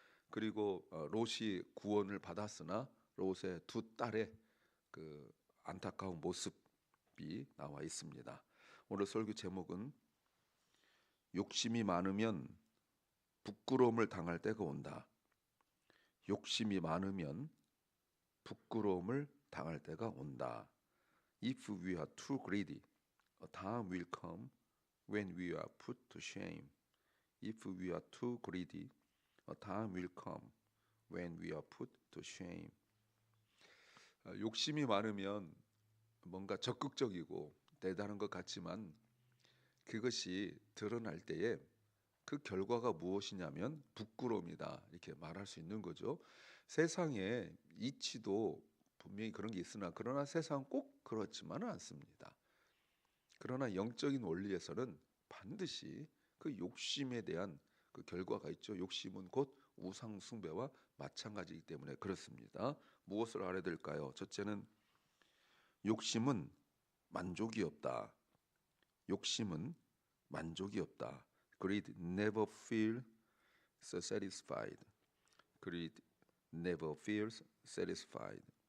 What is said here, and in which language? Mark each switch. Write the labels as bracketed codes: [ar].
[ko] 그리고 롯이 구원을 받았으나 롯의 두 딸의 그 안타까운 모습이 나와 있습니다. 오늘 설교 제목은 욕심이 많으면 부끄러움을 당할 때가 온다. 욕심이 많으면 부끄러움을 당할 때가 온다. [en] If we are too greedy, a time will come when we are put to shame. If we are too greedy, a time will come when we are put to shame. [ko] 욕심이 많으면 뭔가 적극적이고 대단한 것 같지만 그것이 드러날 때에 그 결과가 무엇이냐면 부끄러움이다 이렇게 말할 수 있는 거죠. 세상에 이치도 분명히 그런 게 있으나 그러나 세상은 꼭 그렇지만은 않습니다. 그러나 영적인 원리에서는 반드시 그 욕심에 대한 그 결과가 있죠. 욕심은 곧 우상 숭배와 마찬가지이기 때문에 그렇습니다. 무엇을 알아야 될까요? 첫째는 욕심은 만족이 없다. 욕심은 만족이 없다. [en] Greed never feels satisfied. Greed never feels satisfied.